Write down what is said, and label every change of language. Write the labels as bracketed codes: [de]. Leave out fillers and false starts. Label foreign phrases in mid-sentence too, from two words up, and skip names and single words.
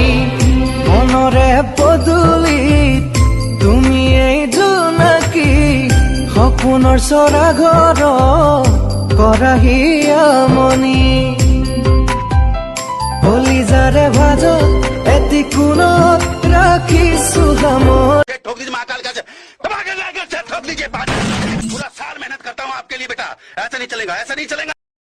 [as] মনৰে পদূলিত তুমি এই জোনাকী সপোনৰ চৰা ঘৰ কৰাহি আমনি। কলিজাৰে ভাজত এটি কোণত ৰাখিছোঁ সামৰি। [hi] ठोक दीजिए महाकाल का ठोक लीजिए। पूरा साल मेहनत करता हूँ आपके लिए बेटा, ऐसा नहीं चलेगा, ऐसा नहीं चलेगा।